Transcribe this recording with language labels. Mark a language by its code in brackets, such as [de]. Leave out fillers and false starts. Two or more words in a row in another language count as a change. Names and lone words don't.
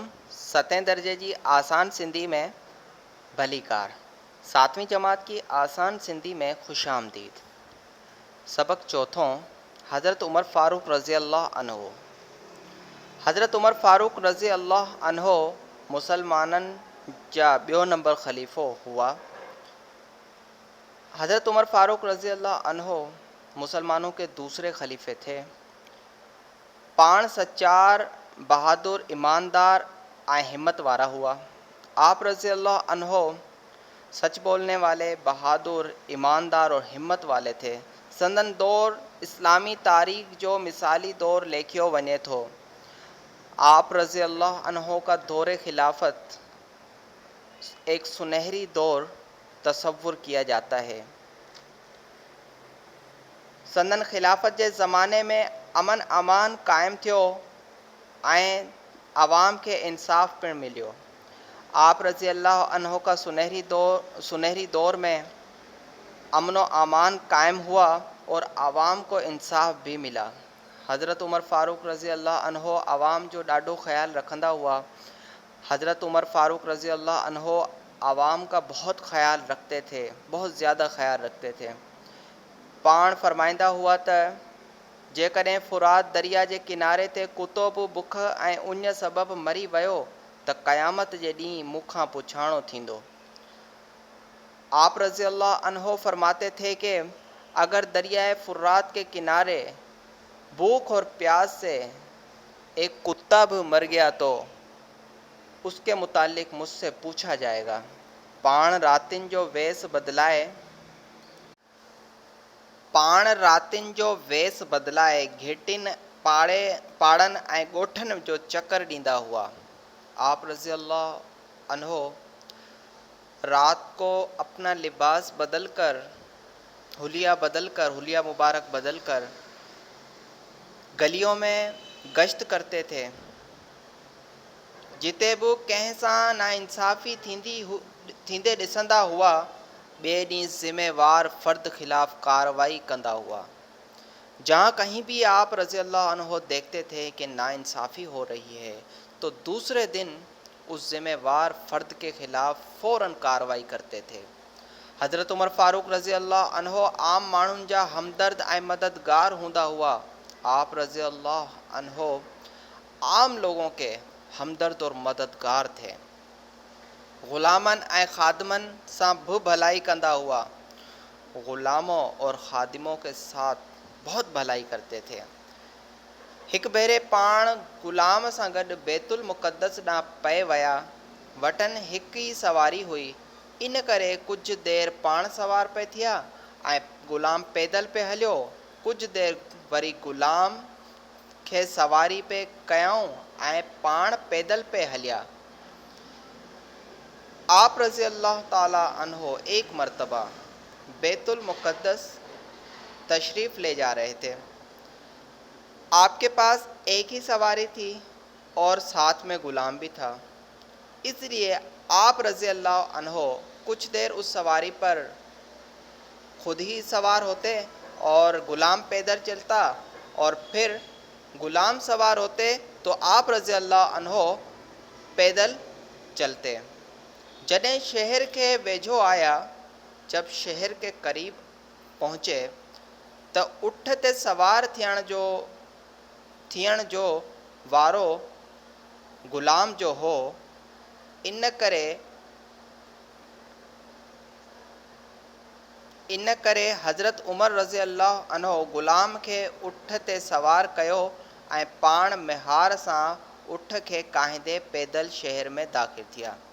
[sd] सतें दर्जे जी आसान सिंधी में भली कार। [ur] 7ویں جماعت کی آسان سندھی میں خوش آمدید. [sd] सबक चौथों, हज़रत उमर फ़ारूक रज़ी अल्लाह अन्हो। हज़रत उमर फ़ारूक रज़ी अल्लाह अन्हो मुसलमाननि जा ॿियो नंबर ख़लीफ़ो हुआ। [ur] حضرت عمر فاروق رضی اللہ عنہ مسلمانوں کے دوسرے خلیفے تھے. [sd] पाण सच्चार, बहादुर, ईमानदार ऐं हिम्मत वारा हुआ। [ur] آپ رضی اللہ عنہ سچ بولنے والے، بہادر، ایماندار اور ہمت والے تھے. [sd] संदन दौर इस्लामी तारीख़ जो मिसाली दौर लेखियो वञे थो। [ur] آپ رضی اللہ عنہ کا دور خلافت ایک سنہری دور تصور کیا جاتا ہے. [sd] संदन खिलाफत जे ज़माने में अमन अमान क़ाइमु थियो ऐं आवाम खे इंसाफ़ पिणु मिलियो। [ur] آپ رضی اللہ عنہ کا سنہری دور میں امن و امان قائم ہوا اور عوام کو انصاف بھی ملا. [sd] हज़रत उमर फ़ारूक रज़ी अल्लाह अन्हो आवाम जो ॾाढो ख़्याल रखंदा हुआ। [ur] حضرت عمر فاروق رضی اللہ عنہ عوام کا بہت خیال رکھتے تھے، بہت زیادہ خیال رکھتے تھے. [sd] पाण फरमाईंदा हुआ त जेकॾहिं फ़ुरात दरिया जे किनारे ते कुतो बि बुख ऐं उञ सबबु मरी वियो त क़यामत जे ॾींहुं मूंखां पुछाणो थींदो। [ur] آپ رضی اللہ عنہ فرماتے تھے کہ اگر دریائے فرات کے کنارے بھوک اور پیاس سے ایک کتا بھی مر گیا تو اس کے متعلق مجھ سے پوچھا جائے گا. [sd] पाण रातिन जो वेस बदिलाए घेटिन पाड़नि ऐं ॻोठनि जो चकर ॾींदा हुआ। [ur] آپ رضی اللہ عنہ رات کو اپنا لباس حلیہ مبارک بدل کر گلیوں میں گشت کرتے تھے. [sd] जिते बि कंहिं सां नाइंसाफ़ी थींदे ॾिसंदा हुआ, ॿिए ॾींहुं ज़िम्मेवार फ़र्द खिलाफ़ कार्रवाई कंदा हुआ। [ur] جہاں کہیں بھی آپ رضی اللہ عنہ دیکھتے تھے کہ ناانصافی ہو رہی ہے تو دوسرے دن اس ذمہ دار فرد کے خلاف فوراً کارروائی کرتے تھے. [sd] हज़रत उमर फ़ारूक रज़ी अल्लाह अन्हो आम माण्हुनि जा हमदर्द ऐं मददगार हूंदा हुआ। [ur] آپ رضی اللہ عنہ عام لوگوں کے ہمدرد اور مددگار تھے. [sd] ग़ुलामन ऐं ख़ादिमन सां भी भलाई कंदा हुआ। [ur] غلاموں اور خادموں کے ساتھ بہت بھلائی کرتے تھے. [sd] हिक भेरे पाण ग़ुलाम सां गॾु बैतुल मुक़द्दस ॾांहुं पए विया। वटनि हिक ई सवारी हुई, इन करे कुझु देरि पाण सवार पे थिया ऐं ग़ुलाम पैदल पे हलियो। कुझु देरि वरी ग़ुलाम खे सवारी पे कयऊं ऐं पाण पैदल पे हलिया। [ur] آپ رضی اللہ تعالیٰ عنہ ایک مرتبہ بیت المقدس تشریف لے جا رہے تھے. آپ کے پاس ایک ہی سواری تھی اور ساتھ میں غلام بھی تھا، اس لیے آپ رضی اللہ عنہ کچھ دیر اس سواری پر خود ہی سوار ہوتے اور غلام پیدل چلتا، اور پھر غلام سوار ہوتے تو آپ رضی اللہ عنہ پیدل چلتے. [sd] जॾहिं शहर के वेझो आया, [ur] جب شہر کے قریب پہنچے [sd] त उठ ते सवार थियण जो वारो ग़ुलाम जो हो। इन करे हज़रत उमर रज़ी अल्लाह अन्हो ग़ुलाम खे उठ ते सवार कयो ऐं पाण मिहार सां उठ खे काहिंदे पैदल शहर में दाख़िल थिया।